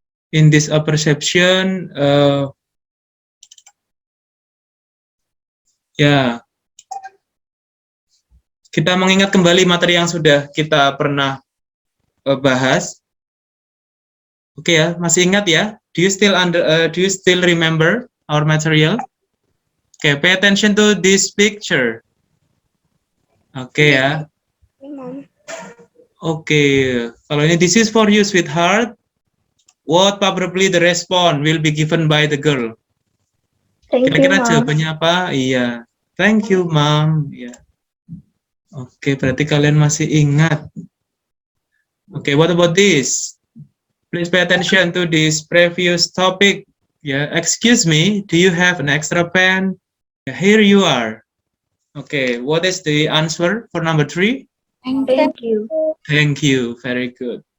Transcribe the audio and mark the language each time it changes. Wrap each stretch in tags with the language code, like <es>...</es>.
<en>In this perception,</en> <id>ya, kita mengingat kembali materi yang sudah kita pernah bahas. Oke ya, masih ingat ya?</id> <en>Do you still remember our material? Okay, pay attention to this picture.</en> <id>Oke ya.</id> <en>Mom.</en> <id>Oke, kalau ini</id> <en>this is for you, sweetheart. What probably the response will be given by the girl? Thank you,</en> <id>Kira-kira</id> <en>Mom.</en> <id>jawabannya apa? Iya.</id> <en>Thank you, Mom.</en> <id>Iya. Oke, berarti kalian masih ingat.</id> <en>Oke, what about this? Please pay attention to this previous topic. Yeah, excuse me, do you have an extra pen? Yeah, here you are. Okay, what is the answer for number 3? Thank you. Thank you, very good.</en>